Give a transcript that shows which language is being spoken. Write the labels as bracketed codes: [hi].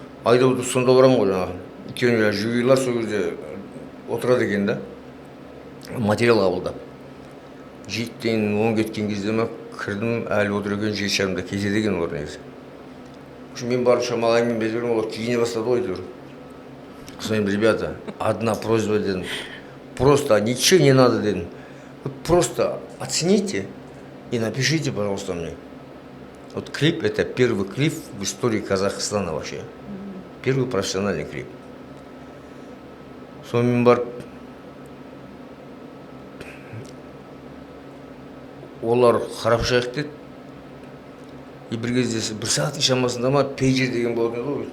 [kk] Айдауды сонда барамын ғой жаңағы. Өйткені жюрилар сол кезде отырады екен да. Материал қабылдап. 7-тен 10 кеткен кезде ме кірдім, әлі отыр екен, 7:30-да кетеді екен олар негізі. Мен барып шамалы әңгіме беріп едім, олар киіне бастады ғой әйтеуір. [ru] Содан ребята, одна просьба дедім. Просто ничего не надо дедім. Просто оцените и напишите, пожалуйста, мне. Вот клип — это первый клип в истории Казахстана вообще. Первый профессиональный клип. [kk] Сонымен барып олар қарап шығайық деді. И бір кезде бір сағаттың шамасында ма пейджер деген болатын еді ғой.